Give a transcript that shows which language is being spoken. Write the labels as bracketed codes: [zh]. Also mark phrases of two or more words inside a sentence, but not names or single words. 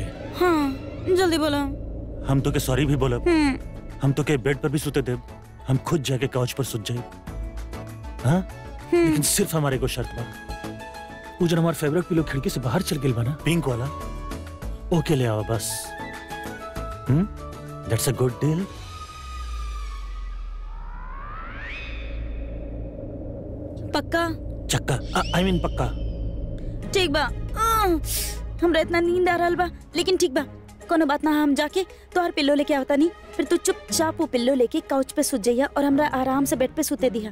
[bho] हाँ जल्दी बोलो। हम तो के सॉरी भी बोलब, हम तो के बेड पर भी सुते देब, हम खुद जाके काउच पर सुत जाए। हाँ लेकिन सिर्फ हमारे को शर्त बा, वो जो हमारा फेवरेट पिलो खिड़की से बाहर चल गई बना, पिंक वाला, ओके ले आओ बस। [en] that's a good deal. [bho] पक्का? चक्का, [en] I mean [bho] पक्का। ठीक बा। हमरा इतना नींद आ रहा बा, लेकिन ठीक बा, कोनो बात ना। हम जाके तोहर पिल्लो लेके आवता नहीं, फिर तू चुपचाप वो पिल्लो लेके काउच पे सुत जाइया और हमरा आराम से बेड पे सुते दिया।